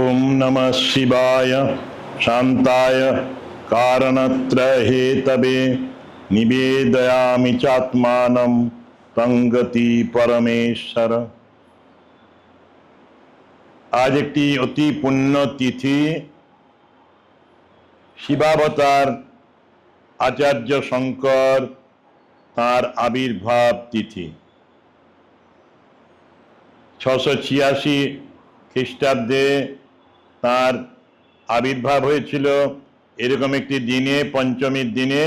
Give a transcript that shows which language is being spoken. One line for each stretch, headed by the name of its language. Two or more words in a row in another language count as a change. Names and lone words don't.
Sanskrit: नमः शिवाय शान्ताय कारणत्रयहेतवे निवेदयामि चात्मानं तंगति परमेश्वर।
Bangla: आज একটি অতি পুণ্য তিথি, শিবাবতার আচার্য শঙ্কর তাঁর আবির্ভাব তিথি। 686 খ্রিস্টাব্দে তাঁর আবির্ভাব হয়েছিল এরকম একটি দিনে, পঞ্চমীর দিনে।